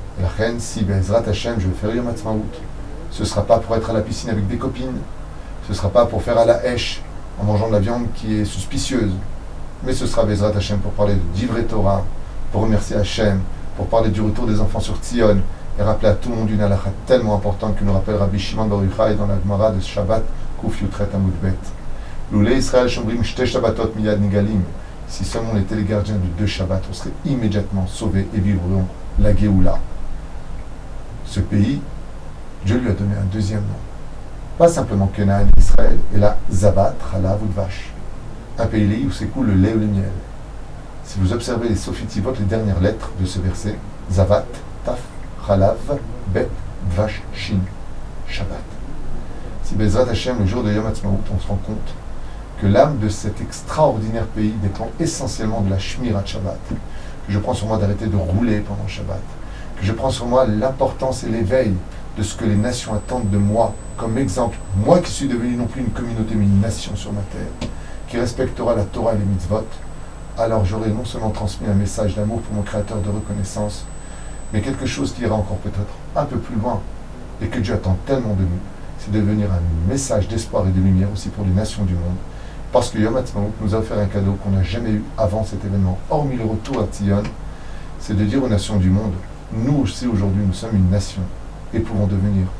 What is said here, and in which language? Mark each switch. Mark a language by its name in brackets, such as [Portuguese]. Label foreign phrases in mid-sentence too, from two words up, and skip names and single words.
[French] Et la reine, si [Hebrew] בעזרת השם, [French] je vais faire [Hebrew] יום העצמאות, [French] ce ne sera pas pour être à la piscine avec des copines, ce ne sera pas pour faire à la hèche en mangeant de la viande qui est suspicieuse, mais ce sera [Hebrew] בעזרת השם [French] pour parler de [Hebrew] דברי תורה, [French] pour remercier Hashem, pour parler du retour des enfants sur Tzion, et rappeler à tout le monde une halakha tellement importante que nous rappelle Rabbi Shimon Bar Yochai dans la Gemara de Shabbat, [Hebrew] קיט עמוד ב. לולי ישראל שומרים שתי שבתות מיד נגאלים. [French] Si seulement on était les gardiens de 2 Shabbats, on serait immédiatement sauvés et vivrions la Géoula. Ce pays, Dieu lui a donné un deuxième nom. Pas simplement Canaan, Israël, et là, [Hebrew] זבת חלב ודבש. [French] Un pays où s'écoule le lait ou le miel. Si vous observez les Sofitivot, les dernières lettres de ce verset, [Hebrew] זבת ת חלב ב דבש ש שבת. Si בעזרת השם, [French] le jour de [Hebrew] יום העצמאות, [French] on se rend compte que l'âme de cet extraordinaire pays dépend essentiellement de la [Hebrew] שמירת שבת, [French] que je prends sur moi d'arrêter de rouler pendant Shabbat, que je prends sur moi l'importance et l'éveil de ce que les nations attendent de moi, comme exemple, moi qui suis devenu non plus une communauté mais une nation sur ma terre, qui respectera la Torah et les mitzvot, alors j'aurai non seulement transmis un message d'amour pour mon Créateur, de reconnaissance, mais quelque chose qui ira encore peut-être un peu plus loin, et que Dieu attend tellement de nous, c'est de devenir un message d'espoir et de lumière aussi pour les nations du monde, parce que [Hebrew] יום העצמאות [French] nous a offert un cadeau qu'on n'a jamais eu avant cet événement, hormis le retour à Tzion, c'est de dire aux nations du monde, nous aussi aujourd'hui nous sommes une nation, et pouvons devenir